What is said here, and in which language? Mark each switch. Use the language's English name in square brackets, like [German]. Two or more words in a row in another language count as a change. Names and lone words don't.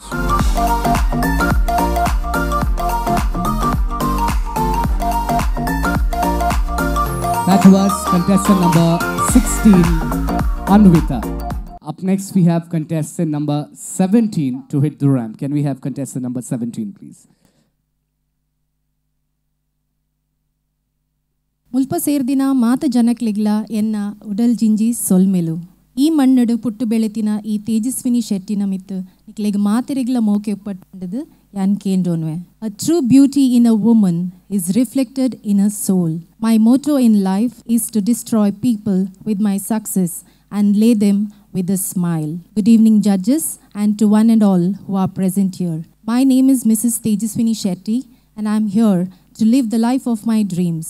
[English] That was contestant number 16, Anvita. Up next, we have contestant number 17 to hit the ramp. Can we have contestant number 17, please? [Tulu] ಮುಲ್ಪ ಸೇರ್ದಿನ ಮಾತ ಜನಕ್ಲಿಗ್ಲ ಎನ್ನ ಉಡಲ್ ಜಿಂಜಿ ಸೊಲ್ಮೆಲು ಈ ಮಣ್ಣಡು ಪುಟ್ಟು ಬೆಳೆತಿನ ಈ ತೇಜಸ್ವಿನಿ ಶೆಟ್ಟಿನ ಮಿತ್ತು ನಿಕ್ಲೆಗ್ ಮಾತೆರೆಗ್ಲ ಮೋಕೆ ಪಟ್ಟದು ಯಾನ್ ಕೇಂದ್ರೋನ್ವೆ. [English] A true beauty in a woman is reflected in her soul. My motto in life is to destroy people with my success and lay them with a smile. Good evening, judges, and to one and all who are present here. My name is Mrs. Tejaswini Shetty, and I'm here to live the life of my dreams.